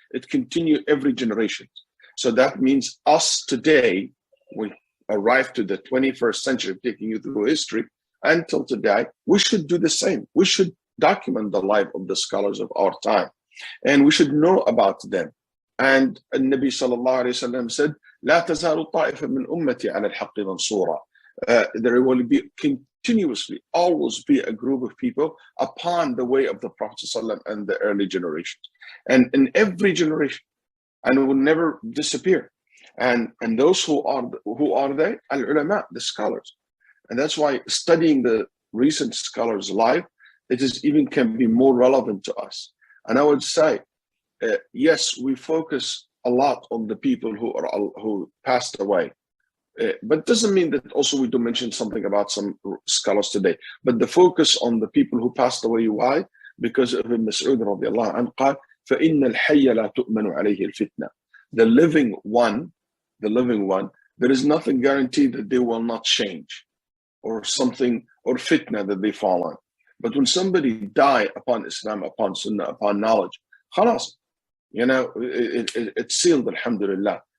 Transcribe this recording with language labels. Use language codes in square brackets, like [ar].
[en] It continues every generation. So that means us today, we arrive to the 21st century, taking you through history, until today, we should do the same. We should document the life of the scholars of our time, and we should know about them. And Nabi sallallahu alayhi wa sallam said, [ar] لا تزال طائفة من أمتي على الحق منصورة. [en] There will be continuously, always be a group of people upon the way of the Prophet sallallahu and the early generations. And in every generation, and it will never disappear. And those who are they? Al-Ulama, the scholars. And that's why studying the recent scholars' life, it is even can be more relevant to us. And I would say, yes, we focus a lot on the people who passed away, but it doesn't mean that also we do mention something about some scholars today. But the focus on the people who passed away, why? Because of Ibn Mas'ud radiallahu anhu [ar] قال فإن الحي لا تؤمن عليه الفتنة. [en] The living one, there is nothing guaranteed that they will not change, or something, or fitna that they fall on. But when somebody die upon Islam, upon Sunnah, upon knowledge, khalas, it's sealed, alhamdulillah.